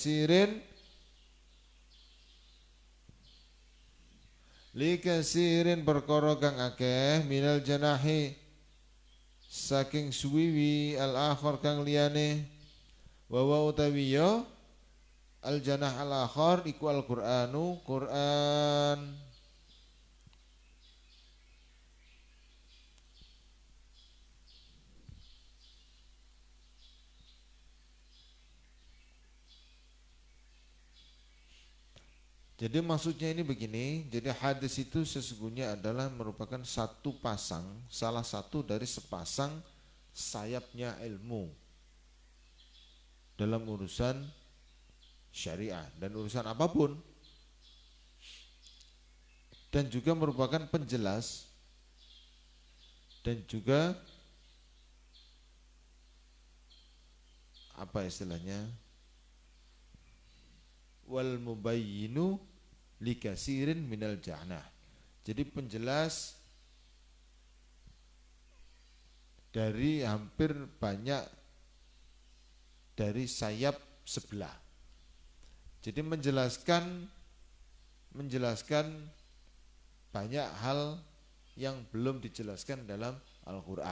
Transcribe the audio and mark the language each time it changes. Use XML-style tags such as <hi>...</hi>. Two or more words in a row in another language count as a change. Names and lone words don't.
<jv>kasirin perkara kang akeh</jv> <ar>من الجناح</ar> <jv>saking suwiwi</jv> <ar>الآخر</ar> <jv>kang liyane wa utawi ya</jv> <ar>الجناح الآخر</ar> <jv>iku</jv> <ar>القرآن</ar> <jv>Qur'an.</jv> <id>Jadi maksudnya ini begini, jadi hadis itu sesungguhnya adalah merupakan satu pasang, salah satu dari sepasang sayapnya ilmu dalam urusan syariah dan urusan apapun, dan juga merupakan penjelas dan juga apa istilahnya</id> <ar>والمبين لكثير من الجناح.</ar> <id>Jadi penjelas dari hampir banyak dari sayap sebelah. Jadi menjelaskan banyak hal yang belum dijelaskan dalam Al-Quran.</id>